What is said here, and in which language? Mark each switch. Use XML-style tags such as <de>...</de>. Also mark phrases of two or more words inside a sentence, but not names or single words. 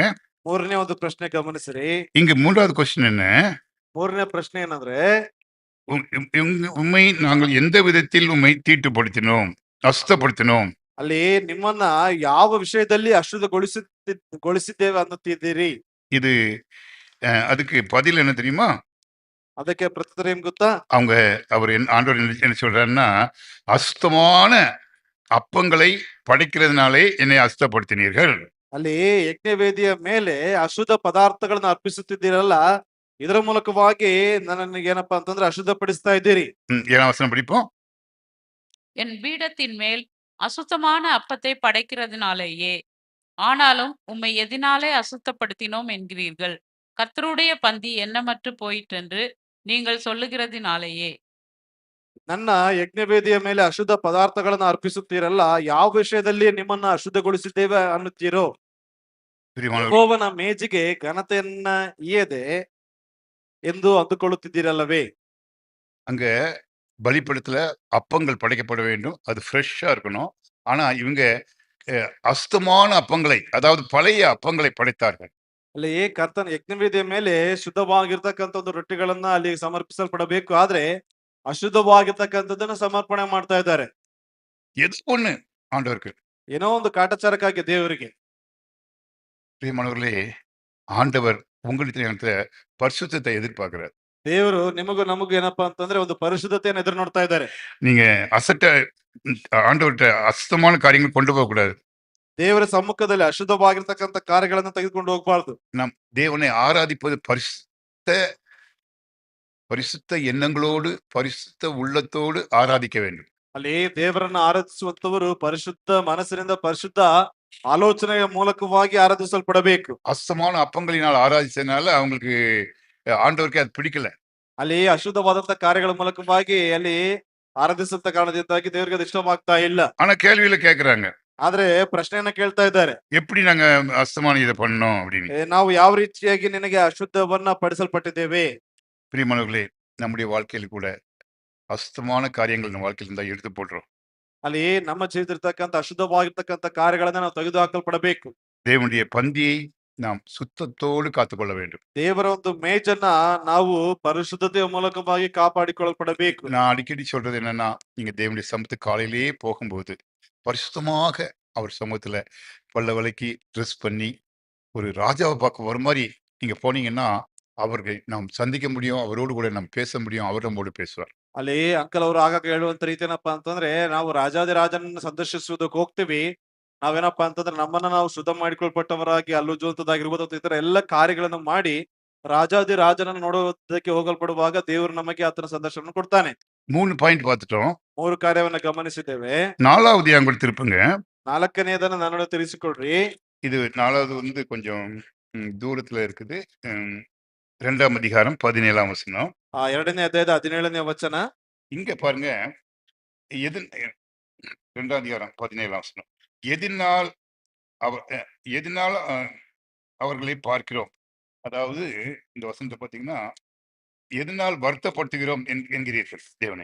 <kn>ಮೂರನೇ ಒಂದು ಪ್ರಶ್ನೆ ಗಮನಿಸಿರಿ.</kn> <ta>இங்க மூன்றாவது கொஸ்டின் என்ன?</ta> <kn>ಮೂರನೇ ಪ್ರಶ್ನೆ ಏನಂದ್ರೆ,</kn> <ta>உண்மை நாங்கள் எந்த விதத்தில் உண்மை தீட்டுப்படுத்தினோம், அசுத்தப்படுத்தினோம்?</ta> <kn>ಅಲ್ಲಿ ನಿಮ್ಮನ್ನ ಯಾವ ವಿಷಯದಲ್ಲಿ ಅಶುದ್ಧಗೊಳಿಸಿದ್ದೇವೆ ಅನ್ನುತ್ತಿದ್ದೀರಿ?</kn> <ta>இது அதுக்கு பதில் என்ன தெரியுமா?</ta> <kn>ಅದಕ್ಕೆ ಪ್ರತ್ಯುತ್ತರ ಏನ್ ಗೊತ್ತಾ?</kn> <ta>அவர் ஆண்டவர் என்ன சொல்றாருன்னா, அசுத்தமான அப்பங்களை படைக்கிறதுனாலே என்னை அசுத்தப்படுத்தினீர்கள்.</ta> <kn>ಅಲ್ಲಿ ಯಜ್ಞವೇದಿಯ ಮೇಲೆ ಅಶುದ್ಧ ಪದಾರ್ಥಗಳನ್ನ ಅರ್ಪಿಸುತ್ತಿದ್ದೀರಲ್ಲ, ಇದರ ಮೂಲಕವಾಗಿ ನನಗೆ ಏನಪ್ಪಾ ಅಂತಂದ್ರೆ ಅಶುದ್ಧಪಡಿಸ್ತಾ ಇದ್ದೀರಿ.</kn> <ta>7ஆம் வசனம் படிப்போம். என் பீடத்தின் மேல் அசுத்தமான அப்பத்தை படைக்கிறதுனாலேயே, ஆனாலும் உம்மை எதினாலே அசுத்தப்படுத்தினோம் என்கிறீர்கள். கர்த்தருடைய பந்தி எண்ணமற்று போயிற்றென்று நீங்கள் சொல்லுகிறதினாலேயே.</ta> <kn>ನನ್ನ ಯಜ್ಞವೇದಿಯ ಮೇಲೆ ಅಶುದ್ಧ ಪದಾರ್ಥಗಳನ್ನ ಅರ್ಪಿಸುತ್ತೀರಲ್ಲ, ಯಾವ ವಿಷಯದಲ್ಲಿ ನಿಮ್ಮನ್ನ ಅಶುದ್ಧಗೊಳಿಸಿದ್ದೇವೆ ಅನ್ನುತ್ತೀರೋ? ಯೆಹೋವನ ಮೇಜಿಗೆ ಘನತೆಯನ್ನ ಇಯದೆ ಎಂದು ಅಂದುಕೊಳ್ಳುತ್ತಿದ್ದೀರಲ್ಲವೇ?</kn> <ta>அங்க பலிபீடத்துல அப்பங்கள் படைக்கப்பட வேண்டும், அது ஃப்ரெஷ்ஷா இருக்கணும். ஆனா இவங்க அசுத்தமான அப்பங்களை, அதாவது பழைய அப்பங்களை படைத்தார்கள்.</ta> <kn>ಅಲ್ಲಿ ಕರ್ತನ ಯಜ್ಞವೇದಿಯ ಮೇಲೆ ಶುದ್ಧವಾಗಿರ್ತಕ್ಕಂಥ ಒಂದು ರೊಟ್ಟಿಗಳನ್ನ ಅಲ್ಲಿ ಸಮರ್ಪಿಸಲ್ಪಡಬೇಕು, ಆದ್ರೆ ಅಶುದ್ಧವಾಗಿರ್ತಕ್ಕಂಥದ್ದನ್ನ ಸಮರ್ಪಣೆ ಮಾಡ್ತಾ ಇದ್ದಾರೆ.</kn> <ta>எது ஒண்ணு ஆண்டவருக்கு.</ta> <kn>ಏನೋ ಒಂದು ಕಾಟಾಚಾರಕ್ಕಾಗಿ ದೇವರಿಗೆ.</kn> <ta>பிரியமானவர்களே, ஆண்டவர் உங்களுக்கு பரிசுத்தத்தை எதிர்பார்க்கிறார்.</ta> <kn>ದೇವರು ನಿಮಗೂ ನಮಗೂ ಏನಪ್ಪಾ ಅಂತಂದ್ರೆ ಒಂದು ಪರಿಶುದ್ಧತೆಯನ್ನು ಎದುರು ನೋಡ್ತಾ ಇದ್ದಾರೆ.</kn> <ta>நீங்க ஆண்டவர்கிட்ட அசுத்தமான காரியங்கள் கொண்டு போக கூடாது.</ta> <kn>ದೇವರ ಸಮ್ಮುಖದಲ್ಲಿ ಅಶುದ್ಧವಾಗಿರ್ತಕ್ಕಂಥ ಕಾರ್ಯಗಳನ್ನ ತೆಗೆದುಕೊಂಡು ಹೋಗಬಾರ್ದು.</kn> <ta>நாம் தேவனை ஆராதிப்பது பரிசுத்த எண்ணங்களோடு, பரிசுத்த உள்ளத்தோடு ஆராதிக்க வேண்டும்.</ta> <kn>ಅಲ್ಲಿ ದೇವರನ್ನ ಆರಾಧಿಸುವಂತವರು ಪರಿಶುದ್ಧ ಮನಸ್ಸಿನಿಂದ, ಪರಿಶುದ್ಧ ಆಲೋಚನೆಯ ಮೂಲಕವಾಗಿ ಆರಾಧಿಸಲ್ಪಡಬೇಕು.</kn> <ta>அசுத்தமான அப்பங்களினால் ஆராதிச்சதுனால அவங்களுக்கு ஆண்டவருக்கு அது பிடிக்கல.</ta> <kn>ಅಲ್ಲಿ ಅಶುದ್ಧವಾದಂತ ಕಾರ್ಯಗಳ ಮೂಲಕವಾಗಿ ಅಲ್ಲಿ ಆರಾಧಿಸಂತ ಕಾರಣದಿಂದಾಗಿ ದೇವರಿಗೆ ಅದು ಇಷ್ಟವಾಗ್ತಾ ಇಲ್ಲ.</kn> <ta>ஆனா கேள்வியில கேக்குறாங்க,</ta> <kn>ಆದ್ರೆ ಪ್ರಶ್ನೆಯನ್ನ ಕೇಳ್ತಾ ಇದ್ದಾರೆ,</kn> <ta>எப்படி நாங்க அசுத்தமான இதை பண்ணோம் அப்படின்னு.</ta> <kn>ನಾವು ಯಾವ ರೀತಿಯಾಗಿ ನಿನಗೆ ಅಶುದ್ಧವನ್ನ ಪಡಿಸಲ್ಪಟ್ಟಿದ್ದೇವೆ?</kn> <ta>பிரியமானவர்களே, நம்முடைய வாழ்க்கையில் கூட அசுத்தமான காரியங்கள் நம்ம வாழ்க்கையில் இருந்தா எடுத்து போடுறோம்.</ta> <kn>ಅಲ್ಲಿ ನಮ್ಮ ಜೀವಿತ ಇರ್ತಕ್ಕಂಥ ಅಶುದ್ಧವಾಗಿರ್ತಕ್ಕಂಥ ಕಾರ್ಯಗಳನ್ನ ನಾವು ತೆಗೆದು ಹಾಕಲ್ಪಡಬೇಕು.</kn> <ta>தேவனுடைய பந்தியை நாம் சுத்தத்தோடு காத்துக்கொள்ள வேண்டும்.</ta> <kn>ದೇವರ ಒಂದು ಮೇಜನ್ನ ನಾವು ಪರಿಶುದ್ಧತೆಯ ಮೂಲಕವಾಗಿ ಕಾಪಾಡಿಕೊಳ್ಳಲ್ಪಡಬೇಕು.</kn> <ta>நான் அடிக்கடி சொல்றது என்னன்னா, நீங்க தேவனுடைய சமூகத்துக்கு காலையிலேயே போகும்போது பரிசுத்தமாக அவர் சமூகத்துல பல்ல விலக்கி ட்ரெஸ் பண்ணி ஒரு ராஜாவை பார்க்க ஒரு மாதிரி நீங்க போனீங்கன்னா அவர்கள் நாம் சந்திக்க முடியும், அவரோடு கூட நாம் பேச முடியும், அவர் நம்மோடு பேசுவார்.</ta> <kn>ಅಲ್ಲಿ ಅಂಕಲ್ ಅವರು ಆಗಾಗ ಹೇಳುವಂತ ರೀತಿ ಏನಪ್ಪಾ ಅಂತಂದ್ರೆ ನಾವು ರಾಜಾದಿರಾಜನನ್ನ ಸಂದರ್ಶಿಸುವುದಕ್ಕೆ ಹೋಗ್ತೀವಿ. ನಾವೇನಪ್ಪಾ ಅಂತಂದ್ರೆ ನಮ್ಮನ್ನ ನಾವು ಶುದ್ಧ ಮಾಡಿಕೊಳ್ಪಟ್ಟವರಾಗಿ ಅಲ್ಲುಜುವಂತದ್ದಾಗಿರ್ಬೋದು ಅಥವಾ ಇತರ ಎಲ್ಲ ಕಾರ್ಯಗಳನ್ನು ಮಾಡಿ ರಾಜಾದಿರಾಜನನ್ನು ನೋಡುವುದಕ್ಕೆ ಹೋಗಲ್ಪಡುವಾಗ ದೇವರು ನಮಗೆ ಆತನ ಸಂದರ್ಶನ ಕೊಡ್ತಾನೆ.</kn> <ta>3 பாயிண்ட் பார்த்துட்டோம்.</ta> <kn>3 ಕಾರ್ಯವನ್ನ ಗಮನಿಸಿದ್ದೇವೆ.</kn> <ta>4வது உங்களுக்கு திருப்புங்க.</ta> <kn>4ನೇದನ್ನ ನನ್ನನ್ನು ತಿಳಿಸಿಕೊಡ್ರಿ.</kn> <ta>இது 4வது வந்து கொஞ்சம் தூரத்துல இருக்குது. 2ஆம் அதிகாரம் 17ஆம் வசனம்.</ta> <kn>2ನೇ ಅಧ್ಯಾಯದ 17ನೇ ವಚನ.</kn> <ta>இங்க பாருங்க, எது 2ஆம் அதிகாரம் 17ஆம் வசனம். எதினால் எதினால் அவர்களை பார்க்கிறோம். அதாவது இந்த வசனத்தை பார்த்தீங்கன்னா, எதனால் வருத்தப்படுத்துகிறோம் என்கிறீர்கள் தேவனை.</ta>